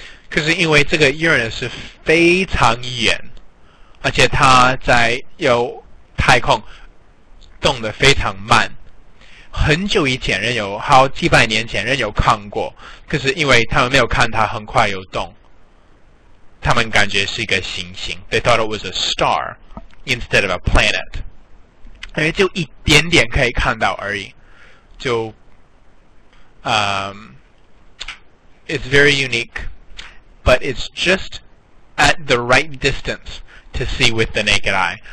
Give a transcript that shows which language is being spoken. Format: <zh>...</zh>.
<zh>可是因为这个 Uranus 是非常远，而且它在太空动得非常慢。很久以前人有好几百年前人有看过，可是因为他们没有看它很快有动，他们感觉是一个行星。</zh> <en>They thought it was a star instead of a planet.</en> <zh>因为就一点点可以看到而已。</zh> <en>就it's very unique, but it's just at the right distance to see with the naked eye.</en>